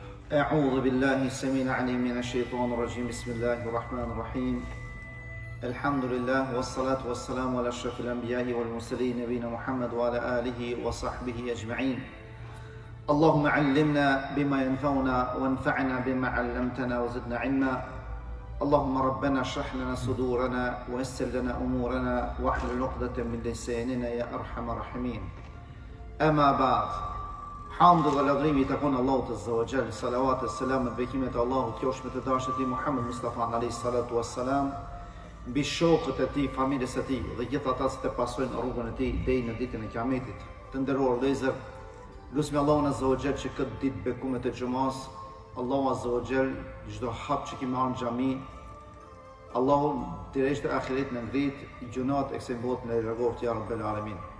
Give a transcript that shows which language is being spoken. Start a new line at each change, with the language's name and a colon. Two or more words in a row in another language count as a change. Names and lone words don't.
Arabic: أعوذ بالله السميع العليم من الشيطان الرجيم بسم الله الرحمن الرحيم الحمد لله والصلاة والسلام على أشرف الأنبياء والمرسلين نبينا محمد وعلى آله وصحبه أجمعين اللهم علمنا بما ينفعنا وانفعنا بما علمتنا وزدنا علما اللهم ربنا اشرح لنا صدورنا ويسر لنا أمورنا واحلل عقدة من لساننا يا أرحم الراحمين أما بعد
Albanian: Hamdë dhe lavdrimi të konë Allahut
Arabic: عز وجل,
Albanian: salavat e selamet, bekimet e Allahut, qofshin të dashët i Muhammed Mustafa
Arabic: عليه الصلاة والسلام,
Albanian: mbi shokët e tij, familjes së tij dhe gjithë ata që pasojnë rrugën e tij deri në ditën e Kiametit. Të nderuar vëllezër, lutem Allahun
Arabic: عز وجل
Albanian: që këtë ditë bekumet e xumas, Allahu
Arabic: عز وجل
Albanian: çdo hap që kemi marrë në xhami, Allahu direkt në ahiret në ngrit, gjunat e kësaj bote në largoft
Arabic: يا رب العالمين.